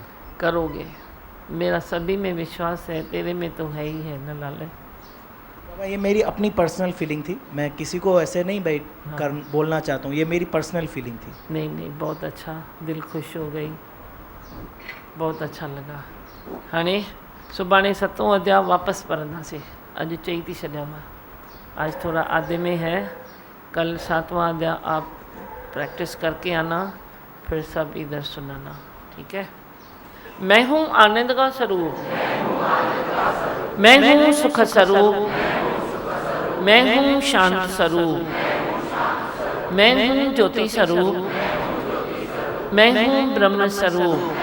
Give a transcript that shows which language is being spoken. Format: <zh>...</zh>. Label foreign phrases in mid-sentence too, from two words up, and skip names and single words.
<hi>करोगे, मेरा सभी में विश्वास है, तेरे में तो है ही है न लाले। ये मेरी अपनी</hi> <en>personal feeling</en> <hi>थी, मैं किसी को ऐसे नहीं भाई बोलना चाहता हूँ, ये मेरी</hi> <en>personal feeling</en> <hi>थी। नहीं, बहुत अच्छा, दिल खुश हो गई, बहुत अच्छा लगा।</hi> <sd>हाणे सुभाणे 7वां अध्याय वापस पढ़ंदासीं, अॼु चई थी छॾियां मां,</sd> <hi>आज थोड़ा आधे में है, कल 7वां अध्याय आप प्रैक्टिस करके आना, फिर सब इधर सुनाना, ठीक है? मैं हूँ आनंद का स्वरूप, मैं हूँ सुख स्वरूप, मैं हूँ शांत स्वरूप, मैं हूँ ज्योति स्वरूप, मैं हूँ ब्रह्म स्वरूप,</hi>